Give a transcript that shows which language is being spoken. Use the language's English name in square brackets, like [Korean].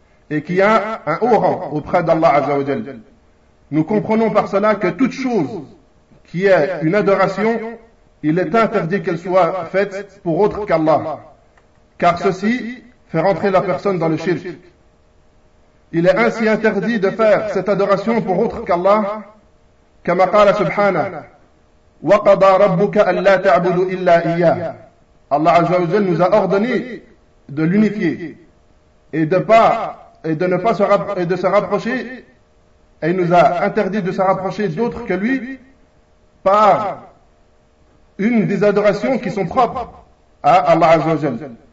[French] Et qui a un haut rang auprès d'Allah Azza wa Jal. Nous comprenons par cela que toute chose qui est une adoration, il est interdit qu'elle soit faite pour autre qu'Allah. Car ceci fait rentrer la personne dans le shirk. Il est ainsi interdit de faire cette adoration pour autre qu'Allah. Comme a dit Subhanahu, [Arabic] وَقَضَى رَبُّكَ أَلَّا تَعْبُدُ إِلَّا إِيَّا. [French] Allah Azza wa Jal nous a ordonné de l'unifier et nous a interdit de se rapprocher d'autres que lui par une des adorations qui sont propres à Allah Azza wa Jal.